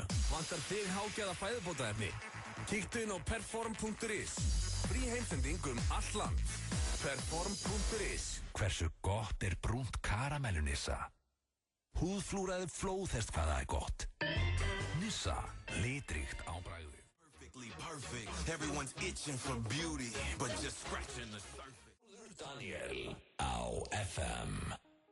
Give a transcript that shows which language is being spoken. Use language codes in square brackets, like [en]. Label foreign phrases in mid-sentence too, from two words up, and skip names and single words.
[is] Vantar þig hágæða fæðubótaefni? Kíktu inn á perform.is. Frí heimsending allt land. Perform.is. Hversu gott brúnt karamellu Nissa? Húðflúraði flóðhest hvað það gott. Nissa, litríkt á bragðið. [en] Perfectly perfect. Everyone's itching for beauty, but just scratching the surface. [is] Daniel á FM